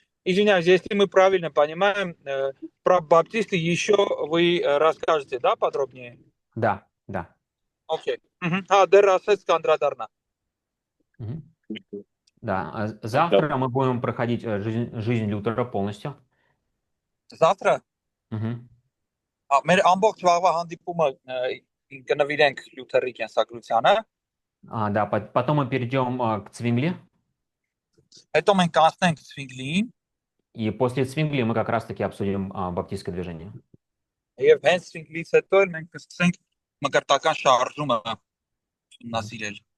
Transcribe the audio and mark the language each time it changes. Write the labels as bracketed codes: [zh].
[ru] Извиняюсь, если мы правильно понимаем, про баптисты еще вы расскажете, да, подробнее? Да, да. Окей. [hy] Дэр ասեց կանդրադառնա։ Мгм. [ru] Да, завтра мы будем проходить жизнь Лютера полностью. Завтра Мгм. [hy] մեր ամբողջ վաղվա հանդիպումը կնվիրենք Լյութերի կենսագրությանը, [ru] Да, потом мы перейдем к Цвингли, [hy] հետո մենք կանցնենք Ցվինգլիին, [ru] и после Цвингли мы как раз-таки обсудим баптистское движение. [hy] եւ հենց Ցվինգլից հետո էլ մենք կսկսենք մկրտական շարժումը ուսումնասիրել։